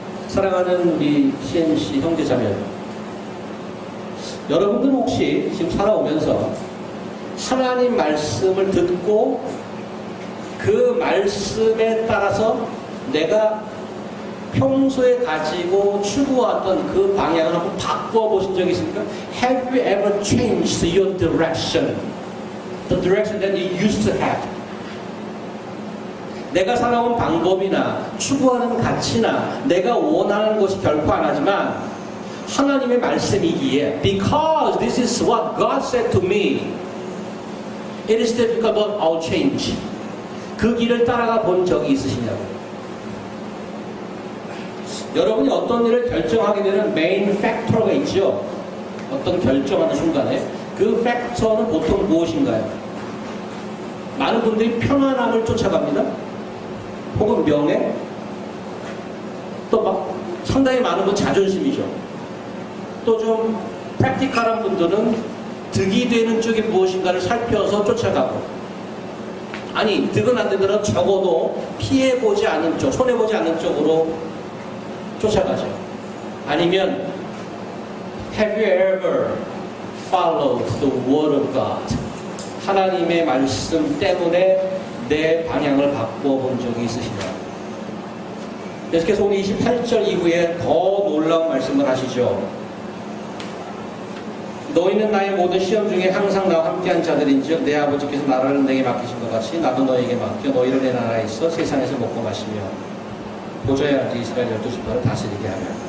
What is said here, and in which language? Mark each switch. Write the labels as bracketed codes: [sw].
[ko] 사랑하는 우리 CMC 형제자매, 여러분들 혹시 지금 살아오면서 하나님 말씀을 듣고 그 말씀에 따라서 내가 평소에 가지고 추구하던 그 방향을 한번 바꿔 보신 적이 있습니까? [en] Have you ever changed your direction? The direction that you used to have. [ko] 내가 살아온 방법이나 추구하는 가치나 내가 원하는 것이 결코 안 하지만 하나님의 말씀이기에 [en] Because this is what God said to me, it is difficult but I'll change. [ko] 그 길을 따라가 본 적이 있으시냐고요. 여러분이 어떤 일을 결정하게 되는 메인 팩터가 있죠. 어떤 결정하는 순간에 그 팩터는 보통 무엇인가요? 많은 분들이 편안함을 쫓아갑니다. 혹은 명예, 또 막 상당히 많은 분 자존심이죠. 또 좀 프랙티컬한 분들은 득이 되는 쪽이 무엇인가를 살펴서 쫓아가고, 아니 득은 안 되더라도 적어도 피해보지 않는 쪽, 손해보지 않는 쪽으로 쫓아가죠. 아니면 [en] Have you ever followed the word of God? [ko] 하나님의 말씀 때문에 내 방향을 바꿔본 적이 있으시냐? 계속해서 오늘 28절 이후에 더 놀라운 말씀을 하시죠. 너희는 나의 모든 시험 중에 항상 나와 함께한 자들인즉 내 아버지께서 나라를 내게 맡기신 것 같이 나도 너희에게 맡겨 너희를 내 나라에 있어 세상에서 먹고 마시며 보좌에 앉아 이스라엘 12지파를 다스리게 하며.